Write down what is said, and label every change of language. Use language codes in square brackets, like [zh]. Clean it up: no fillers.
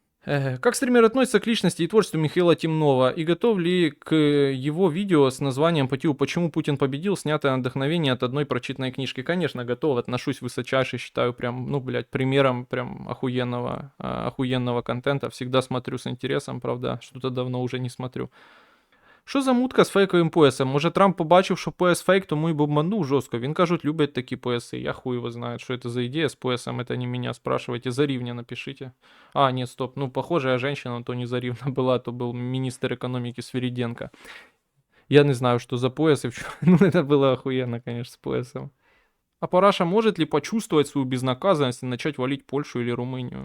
[ru] Как стример относится к личности и творчеству Михаила Темнова? И готов ли к его видео с названием по типу «Почему Путин победил», снятое на вдохновение от одной прочитанной книжки? Конечно, готов. Отношусь высочайше, считаю прям, ну, блядь, примером прям охуенного контента. Всегда смотрю с интересом, правда, что-то давно уже не смотрю. [uk] Що за мутка з фейковим поясом? Може Трамп побачив, що пояс фейк, тому і бомбанув жорстко. Він, кажуть, любить такі пояси. [ru] Я хуй его знает, что это за идея с поясом. Это не меня спрашивайте. Заривня напишите. А, нет, стоп. Ну, похожая женщина, то не Заривна была, то был министр экономики Свириденко. Я не знаю, что за пояс и в чём. Ну, это было охуенно, конечно, с поясом. А Параша может ли почувствовать свою безнаказанность и начать валить Польшу или Румынию?